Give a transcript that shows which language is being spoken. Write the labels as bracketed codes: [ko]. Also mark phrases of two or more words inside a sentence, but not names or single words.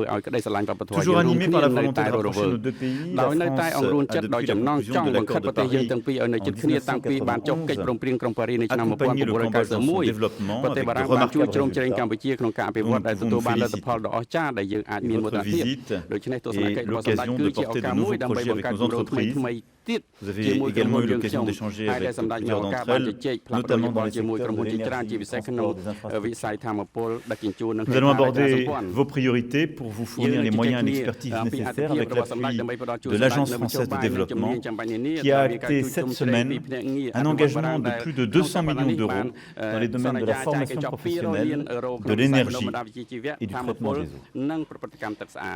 [km] ឲ្យក្តីស្រឡាញ់វប្បធម៌យើងរួមគ្នានៅតែរស់រវើកដោយនៅតែអង្រួនចិត្តដោយចំណងចង់បង្ខិតប្រទេសយើងទាំងពីរឲ្យនៅជិតគ្នាតាំងពីបានចុះកិច្ចព្រមព្រៀងក្រុងប៉ារីសនៅឆ្នាំ1991ប្រទេសបារាំងបានជួយជ្រោមជ្រែងកម្ពុជាក្នុងការអភិវឌ្ឍដែលទទួលបានលទ្ធផលដ៏អស្ចារ្យដែលយើងអាចមានមោទនភាពដូច្នេះទស្សនកិច្ចរបស់សម្ដេចគឺជាឱកាសមួយដើម្បីបង្កើតគម្រោងថ្មីទៀតជាមួយក្រុមហ៊ុនយើងខ្ញុំហើយដែលសម្ដេចមានឱកាសបានជជែកផ្លាស់ប្ដូរយោបល់ជាមួយក្រុមហ៊ុនជាច្រើនជាពិសេសក្នុងវិស័យធម្មពលដឹកជញ្ជូននិង [fr] Nous allons aborder vos priorités pour vous fournir les moyens et l'expertise nécessaires avec l'appui de l'Agence française de développement qui a acté cette semaine un engagement de plus de 200 millions d'euros dans les domaines de la formation professionnelle, de l'énergie et du traitement des eaux.